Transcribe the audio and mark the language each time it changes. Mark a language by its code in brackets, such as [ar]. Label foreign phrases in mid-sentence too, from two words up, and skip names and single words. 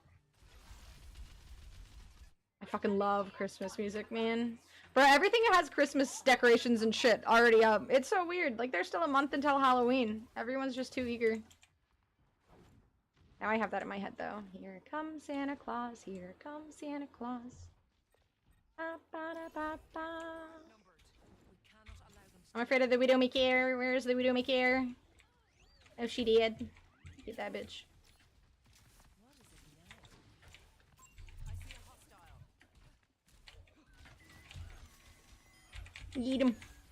[en] I fucking love Christmas music, man. But everything has Christmas decorations and shit already up. It's so weird. Like, there's still a month until Halloween. Everyone's just too eager. Now I have that in my head, though. Here comes Santa Claus. Here comes Santa Claus. Ba, ba, da, ba, ba. I'm afraid of the Widowmaker. Where's the Widowmaker? Oh, she did. Get that bitch. Eat him.